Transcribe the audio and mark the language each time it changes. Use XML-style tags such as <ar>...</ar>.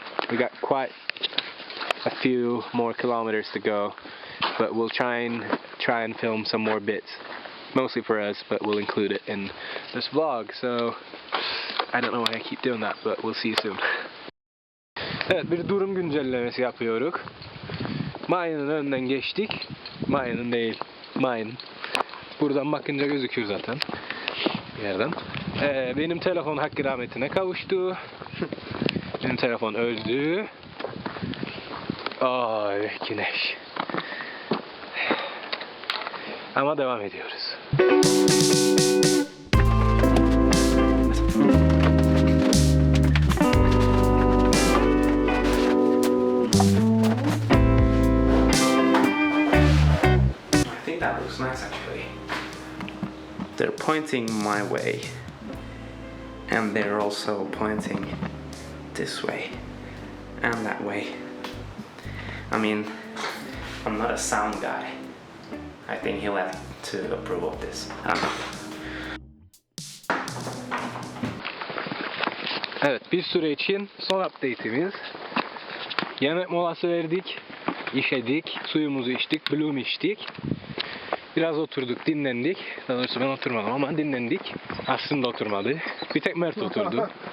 <en>We got quite a few more kilometers to go, but we'll try and film some more bits, mostly for us, but we'll include it in this vlog. So I don't know why I keep doing that, but we'll see you soon.</en> <tr>Evet, bir durum güncellemesi yapıyoruz. Mine'ın önünden geçtik. Mine'ın değil, mine. Buradan bakınca gözüküyor zaten. Bir yerden. Benim telefon hakkı rahmetine kavuştu. Benim telefon öldü. Ay güneş. Ama devam ediyoruz.</tr> <en>That looks nice actually. They're pointing my way, and they're also pointing this way and that way. I mean, I'm not a sound guy. I think he'll have to approve of this. I don't know.</en> <tr>Evet, bir süre için son update'imiz. Yemek molası verdik, işedik, suyumuzu içtik, bloom içtik. Biraz oturduk, dinlendik. Daha doğrusu ben oturmadım ama dinlendik. Aslın da oturmadı. Bir tek Mert oturdu.</tr>